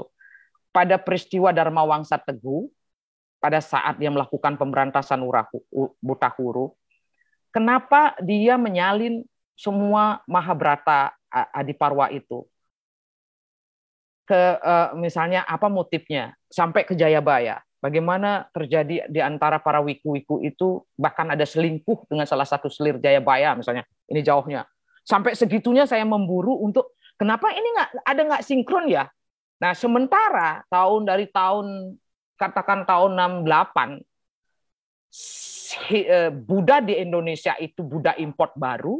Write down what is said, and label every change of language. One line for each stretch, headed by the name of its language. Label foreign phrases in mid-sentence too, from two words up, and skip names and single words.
Indonesian: Pada peristiwa Dharma Wangsa Teguh, pada saat dia melakukan pemberantasan buta huruf, kenapa dia menyalin semua Mahabharata Adiparwa itu? Misalnya apa motifnya sampai ke Jayabaya, bagaimana terjadi di antara para wiku-wiku itu, bahkan ada selingkuh dengan salah satu selir Jayabaya misalnya, ini jauhnya sampai segitunya saya memburu untuk kenapa ini nggak sinkron ya. Nah sementara dari tahun katakan tahun 68 Buddha di Indonesia itu Buddha import baru.